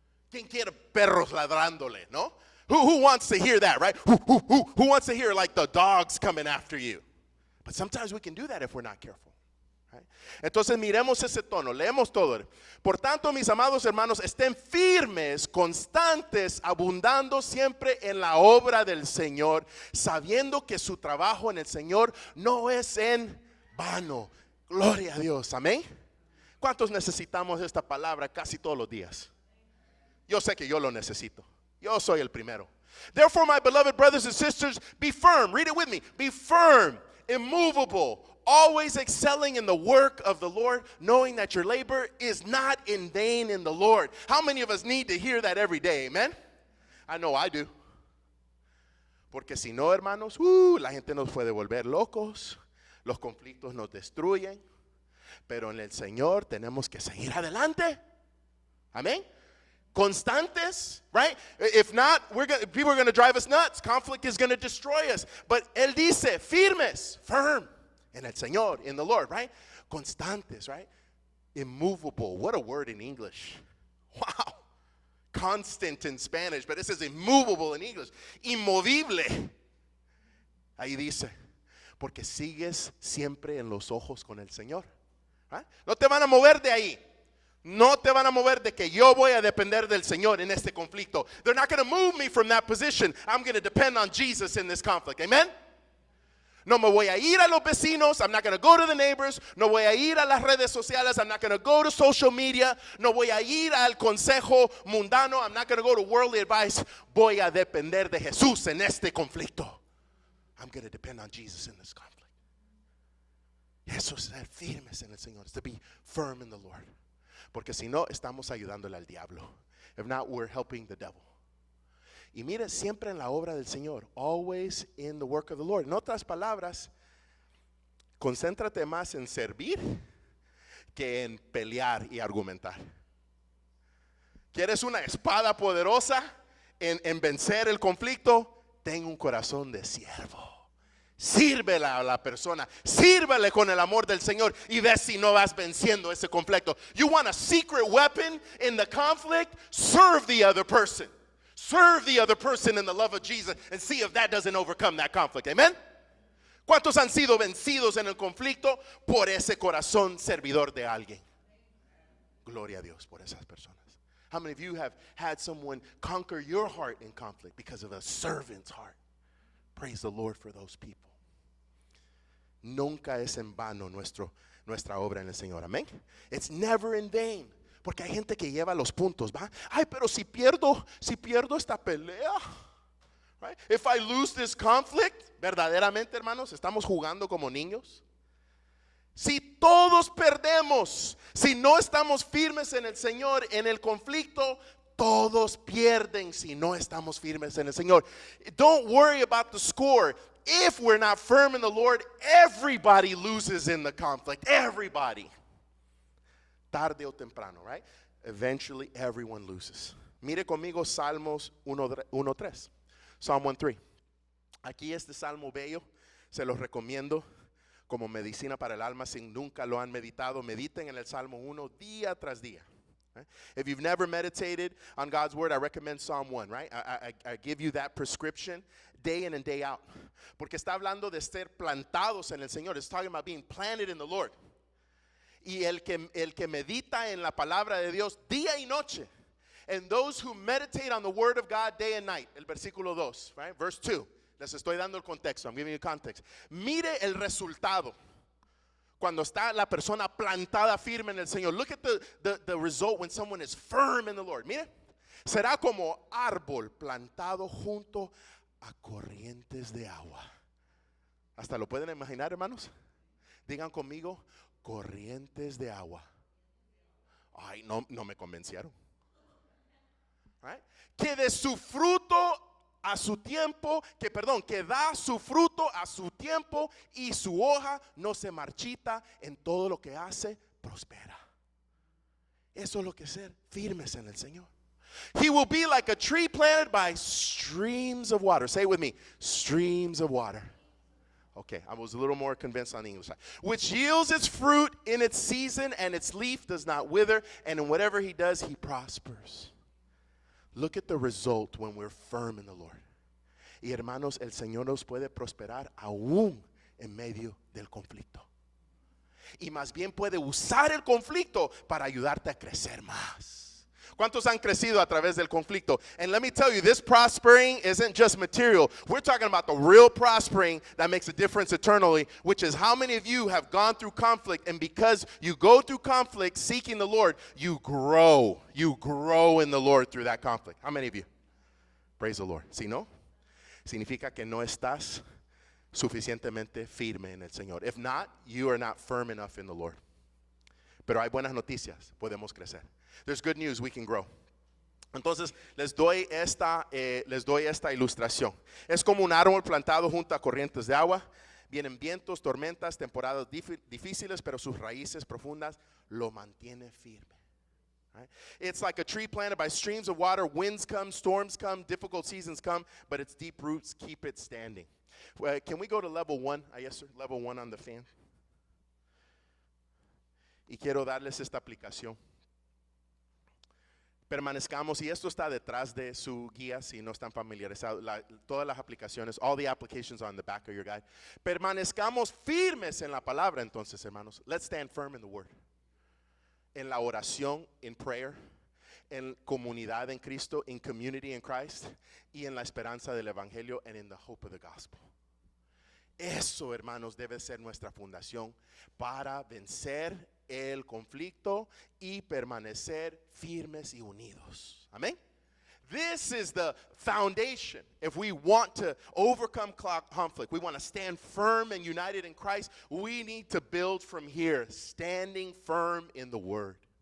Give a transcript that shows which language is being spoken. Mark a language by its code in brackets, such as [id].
[es] ¿Quién quiere perros ladrándole, no? [en] Who wants to hear that, right? Who wants to hear like the dogs coming after you? But sometimes we can do that if we're not careful. Right? [es] Entonces miremos ese tono, leemos todo. Por tanto, mis amados hermanos, estén firmes, constantes, abundando siempre en la obra del Señor, sabiendo que su trabajo en el Señor no es en vano. Gloria a Dios, amén. ¿Cuántos necesitamos esta palabra casi todos los días? Yo sé que yo lo necesito. Yo soy el primero. [en] Therefore, my beloved brothers and sisters, be firm. Read it with me. Be firm, immovable, always excelling in the work of the Lord, knowing that your labor is not in vain in the Lord. How many of us need to hear that every day? Amen? I know I do. [es] Porque si no, hermanos, la gente nos puede volver locos. Los conflictos nos destruyen. Pero en el Señor tenemos que seguir adelante. Amén. Constantes, right? [en] If not, people are going to drive us nuts. Conflict is going to destroy us. But [es] Él dice, firmes, [en] firm. [es] En el Señor, [en] in the Lord, right? [es] Constantes, [en] right? Immovable. What a word in English. Wow. Constant in Spanish, but it says immovable in English. [es] Inmovible. Ahí dice, porque sigues siempre en los ojos con el Señor. ¿Ah? No te van a mover de ahí. No te van a mover de que yo voy a depender del Señor en este conflicto. [en] They're not going to move me from that position. I'm going to depend on Jesus in this conflict. Amen? [es] No me voy a ir a los vecinos. [en] I'm not going to go to the neighbors. [es] No voy a ir a las redes sociales. [en] I'm not going to go to social media. [es] No voy a ir al consejo mundano. [en] I'm not going to go to worldly advice. [es] Voy a depender de Jesús en este conflicto. [en] I'm going to depend on Jesus in this conflict. [es] Eso es ser firmes en el Señor. [en] It's to be firm in the Lord. [es] Porque si no, estamos ayudándole al diablo. [en] If not, we're helping the devil. [es] Y mire, siempre en la obra del Señor. [en] Always in the work of the Lord. [es] En otras palabras, concéntrate más en servir que en pelear y argumentar. ¿Quieres una espada poderosa en vencer el conflicto? Ten un corazón de siervo. Sírvele a la persona, sírvele con el amor del Señor y ve si no vas venciendo ese conflicto. [en] You want a secret weapon in the conflict? Serve the other person. Serve the other person in the love of Jesus and see if that doesn't overcome that conflict. Amen? [es] ¿Cuántos han sido vencidos en el conflicto por ese corazón servidor de alguien? Gloria a Dios por esas personas. [en] How many of you have had someone conquer your heart in conflict because of a servant's heart? Praise the Lord for those people. [es] Nunca es en vano nuestra obra en el Señor. Amén. [en] It's never in vain. [es] Porque hay gente que lleva los puntos, ¿va? Ay, pero si pierdo esta pelea, right? [en] If I lose this conflict, [es] verdaderamente, hermanos, estamos jugando como niños. Si todos perdemos, si no estamos firmes en el Señor, en el conflicto, todos pierden si no estamos firmes en el Señor. [en] Don't worry about the score. If we're not firm in the Lord, everybody loses in the conflict. Everybody. [es] Tarde o temprano, [en] right? Eventually everyone loses. [es] Mire conmigo Salmos 1:3. [en] Psalm 1:3. [es] Aquí este salmo bello, se los recomiendo como medicina para el alma. Si nunca lo han meditado, mediten en el Salmo 1 día tras día. [en] Right? If you've never meditated on God's word, I recommend Psalm 1, right? I give you that prescription day in and day out. [es] Porque está hablando de ser plantados en el Señor. [en] It's talking about being planted in the Lord. [es] Y el que medita en la palabra de Dios día y noche, [en] And those who meditate on the word of God day and night. [es] El versículo 2, right? [en] Verse 2. [es] Les estoy dando el contexto. [en] I'm giving you context. [es] Mire el resultado. Cuando está la persona plantada firme en el Señor. [en] Look at the result when someone is firm in the Lord. [es] Mire. Será como árbol plantado junto a corrientes de agua. ¿Hasta lo pueden imaginar, hermanos? Digan conmigo, corrientes de agua. Ay, no me convencieron. Right? Que de su fruto a su tiempo, que da su fruto a su tiempo y su hoja no se marchita, en todo lo que hace, prospera. Eso es lo que es ser firmes en el Señor. [en] He will be like a tree planted by streams of water. Say it with me, streams of water. Okay, I was a little more convinced on the English side. Which yields its fruit in its season, and its leaf does not wither, and in whatever he does, he prospers. Look at the result when we're firm in the Lord. [es] Y hermanos, el Señor nos puede prosperar aún en medio del conflicto. Y más bien puede usar el conflicto para ayudarte a crecer más. ¿Cuántos han crecido a través del conflicto? [en] And let me tell you, this prospering isn't just material. We're talking about the real prospering that makes a difference eternally, which is how many of you have gone through conflict, and because you go through conflict seeking the Lord, you grow. You grow in the Lord through that conflict. How many of you? Praise the Lord. [es] Si no, significa que no estás suficientemente firme en el Señor. [en] If not, you are not firm enough in the Lord. [es] Pero hay buenas noticias, podemos crecer. [en] There's good news, we can grow. [es] Entonces les doy esta ilustración. Es como un árbol plantado junto a corrientes de agua. Vienen vientos, tormentas, temporadas difíciles, pero sus raíces profundas lo mantienen firme. [en] Right? It's like a tree planted by streams of water. Winds come, storms come, difficult seasons come, but its deep roots keep it standing. Can we go to level 1? Yes, sir. Level 1 on the fan. [es] Y quiero darles esta aplicación. Permanezcamos, y esto está detrás de su guía si no están familiarizados, todas las aplicaciones, [en] all the applications are on the back of your guide. [es] Permanezcamos firmes en la palabra, entonces, hermanos. [en] Let's stand firm in the word. [es] En la oración, [en] in prayer, [es] en comunidad en Cristo, [en] in community in Christ, [es] y en la esperanza del evangelio, [en] and in the hope of the gospel. [es] Eso, hermanos, debe ser nuestra fundación para vencer el conflicto y permanecer firmes y unidos. [en] Amén. This is the foundation. If we want to overcome conflict, we want to stand firm and united in Christ, we need to build from here, standing firm in the Word.